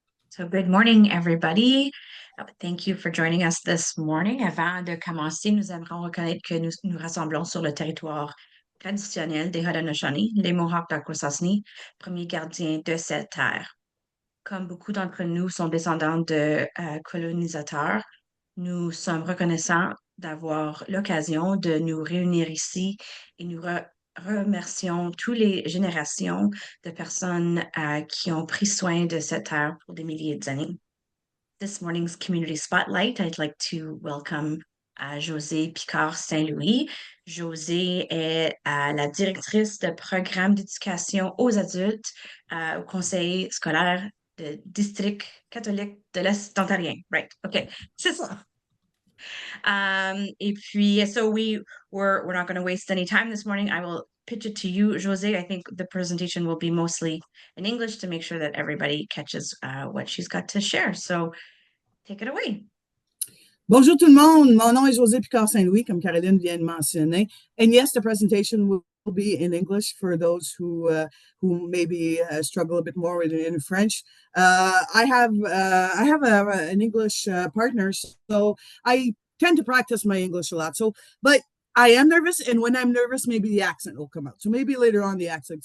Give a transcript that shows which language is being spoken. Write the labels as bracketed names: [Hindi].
[English] So good morning, everybody. Thank you for joining us this morning. [French] Avant de commencer, nous aimerons reconnaître que nous nous rassemblons sur le territoire traditionnel des Haudenosaunee, les Mohawks d'Akwesasne, premiers gardiens de cette terre. Comme beaucoup d'entre nous sont descendants de colonisateurs, nous sommes reconnaissants d'avoir l'occasion de nous réunir ici et nous remercions toutes les générations de personnes qui ont pris soin de cette terre pour des milliers d'années. [English] This morning's Community Spotlight, I'd like to welcome Josée Picard Saint-Louis. [French] Josée est la directrice de programme d'éducation aux adultes au Conseil scolaire de district catholique de l'Est ontarien. [English] Right, OK, [French] c'est ça. Et puis, [English] so we're not going to waste any time this morning. I will pitch it to you, José. I think the presentation will be mostly in English to make sure that everybody catches what she's got to share. So take it away. [French] Bonjour tout le monde. Mon nom est Josée Picard Saint-Louis, comme Caroline vient de mentionner. [English] And yes, the presentation will be in English for those who maybe struggle a bit more with in French. I have an English partner, so I tend to practice my English a lot. But I am nervous, and when I'm nervous, maybe the accent will come out. So maybe later on the accent.